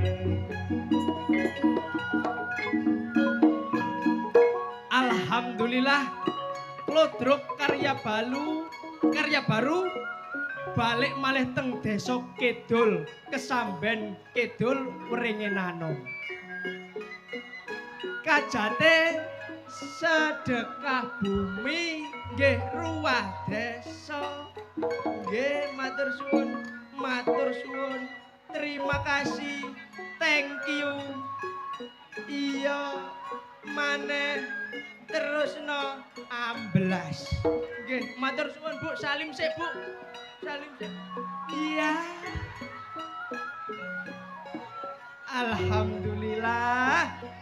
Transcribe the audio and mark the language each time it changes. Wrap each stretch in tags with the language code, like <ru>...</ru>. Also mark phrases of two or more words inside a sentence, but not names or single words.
<jv>Alhamdulillah Klodruk karya baru balik malih teng desa Kidul Kesamben Kidul Wringinanom. Kajate sedekah bumi nggih ruwah desa. Nggih matur suwun.</jv> <id>Terima kasih.</id> <en>Thank you.</en> <jv>Iya maneh terusno amblas. Nggih, matur suwun Bu, salim sik Bu. Salim sik. Iya. Alhamdulillah.</jv>